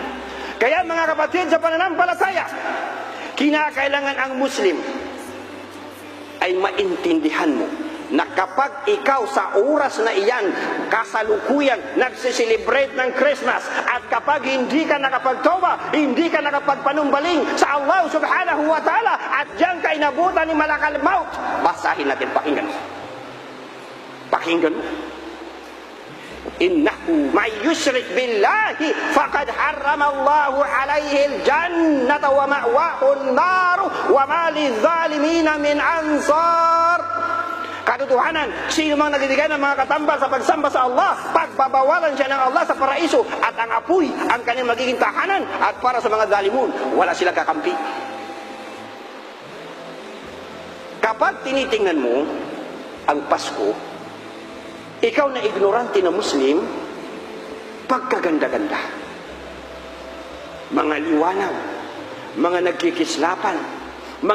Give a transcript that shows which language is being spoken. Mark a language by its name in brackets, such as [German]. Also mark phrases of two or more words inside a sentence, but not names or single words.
[Filipino] Kaya mga kapatid sa pananampalataya, kinakailangan ang Muslim ay maintindihan mo na kapag ikaw sa oras na iyan, kasalukuyan, nagsiselebrate ng Christmas, at kapag hindi ka nakapagtawba, hindi ka nakapagpanumbaling sa Allah [Arabic] سبحانه وتعالى, [Filipino] at diyan ka inabutan ni [Arabic] ملك الموت, [Filipino] basahin natin, pakinggan mo. Pakinggan mo. [Arabic] إنه من يشرك بالله فقد حرم الله عليه الجنة ومأواه النار وما للظالمين من أنصار. [Filipino] Katotohanan, sino mang nagbibigay ng mga katambal sa pagsamba sa Allah, pagbabawalan siya ng Allah sa paraiso, at ang apoy ang kanyang magiging tahanan, at para sa mga zalimun, wala silang kakampi. Kapag tinitingnan mo ang Pasko, ikaw na ignorante na Muslim, pagkaganda-ganda, mga liwanag, mga nagkikislapan, mga